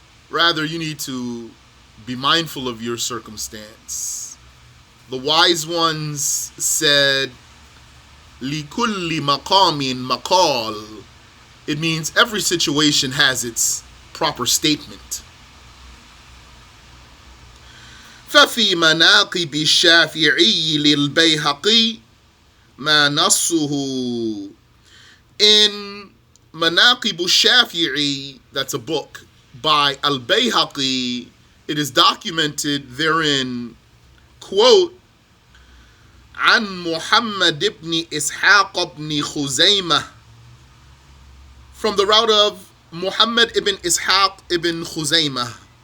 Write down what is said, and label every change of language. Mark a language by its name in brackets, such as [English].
[English] Rather, you need to be mindful of your circumstance. The wise ones said, [Arabic] لِكُلِّ مَقَامٍ مَقَالٍ. [English] It means every situation has its proper statement. [Arabic] ففي مناقب الشافعي للبيهقي ما نصه. In [English] Manaqib al-Shafi'i, that's a book by Al-Bayhaqi, it is documented therein, quote, [Arabic] عن محمد بن إسحاق بن خزيمة, [English] from the route of Muhammad ibn Ishaq ibn Khuzaymah,